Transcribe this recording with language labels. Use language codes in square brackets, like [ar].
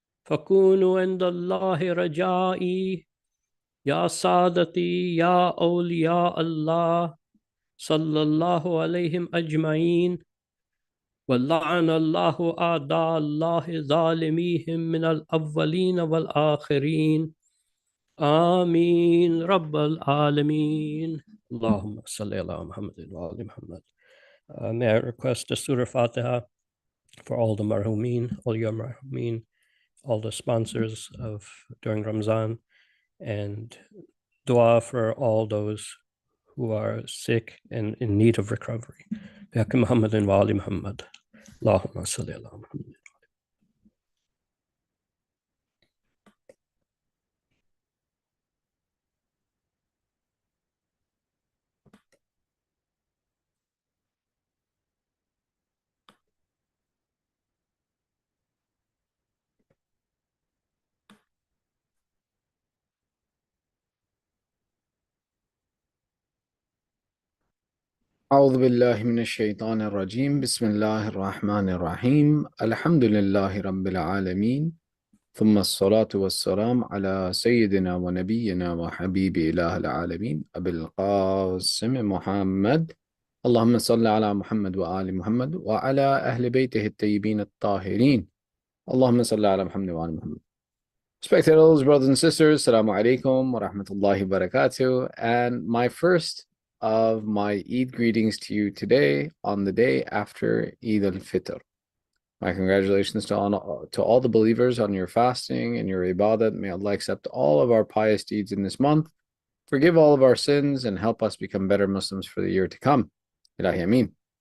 [ar] فكونوا عند الله رجائي يا سادتي يا أولياء الله صلى الله عليهم أجمعين ولعن الله أعداء الله ظالميهم من الأولين والآخرين آمين رب العالمين اللهم صل على محمد وآل محمد. [en] May I request a Surah Fatiha for all the marhumin, all your marhumin, all the sponsors of during Ramzan, and dua for all those who are sick and in need of recovery. [ar] بحق محمد وآل محمد اللهم صل على محمد. أعوذ بالله من الشيطان الرجيم بسم الله الرحمن الرحيم الحمد لله رب العالمين ثم الصلاة والسلام على سيدنا ونبينا وحبيب إله العالمين أبي القاسم محمد اللهم صل على محمد وآل محمد وعلى أهل بيته الطيبين الطاهرين اللهم صل على محمد وآل محمد. [en] Respected elders, brothers and sisters, Assalamu alaikum wa rahmatullahi wa barakatuh. And my first of my Eid greetings to you today on the day after Eid al-Fitr. My congratulations to all the believers on your fasting and your ibadat. May Allah accept all of our pious deeds in this month, forgive all of our sins, and help us become better Muslims for the year to come. Ilahi Ameen.